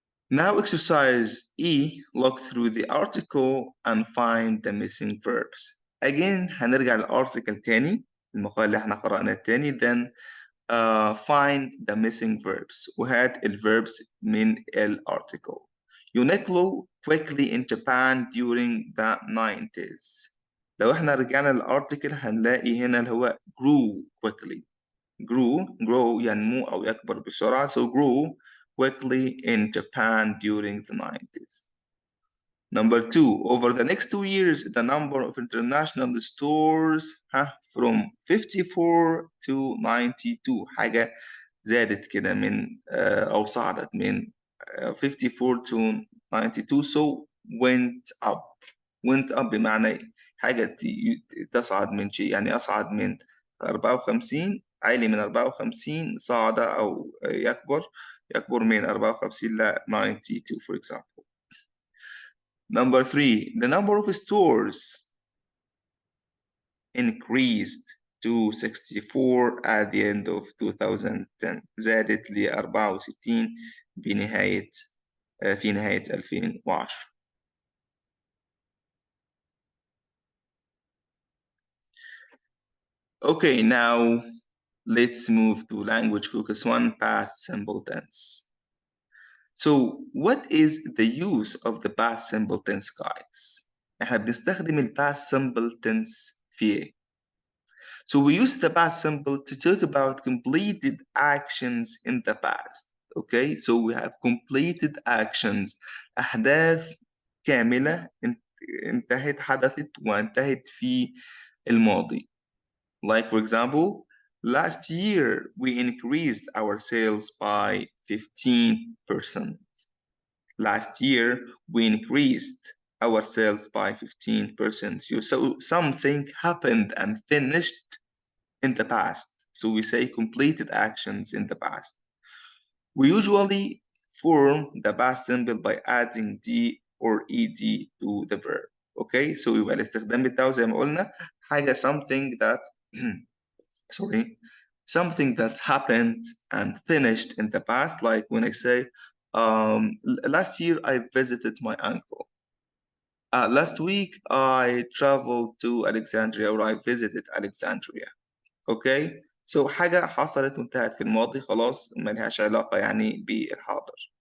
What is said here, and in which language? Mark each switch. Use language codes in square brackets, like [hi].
[en] Now exercise E, look through the article and find the missing verbs. [ar] again هنرجع للارتكل تاني، المقال اللي احنا قرأناه تاني. [en] then find the missing verbs، [ar] وهات الverbs من الارتكل. [en] Uniqlo quickly in Japan during the 90s. [ar] لو احنا رجعنا للارتكل هنلاقي هنا اللي هو [en] grew quickly. [ar] grow ينمو أو يكبر بسرعة. [en] so grew quickly in Japan during the 90s. Number 2, over the next 2 years, the number of international stores from 54 to 92. [ar] حاجة زادت كده من أو صعدت من 54 to 92. [en] so went up [ar] بمعنى حاجة تصعد من شيء، يعني أصعد من 54، عالي من 54، صعد أو يكبر من 54 ل 92 [en] for example. Number 3, the number of stores increased to 64 at the end of 2010. [ar] زادت ل 64 في نهاية 2010. [en] Okay, now let's move to language focus 1, past simple tense. So what is the use of the past simple tense, guys? [ar] احنا بنستخدم ال past simple tense في ايه؟ [en] So we use the past simple to talk about completed actions in the past. Okay, so we have completed actions. [ar] أحداث كاملة حدثت وانتهت في الماضي. [en] Like for example, last year we increased our sales by 15%. Last year we increased our sales by 15%. So something happened and finished in the past. So we say completed actions in the past. We usually form the past simple by adding d or ed to the verb. Okay, so [ar] يبقى الاستخدام بتاعه زي ما قلنا [en] حاجة something that something that happened and finished in the past, like when I say last year I visited my uncle. Last week I traveled to Alexandria, or I visited Alexandria. [ar] Okay, so حاجة حصلت وانتهت في الماضي خلاص ملهاش علاقة يعني بالحاضر.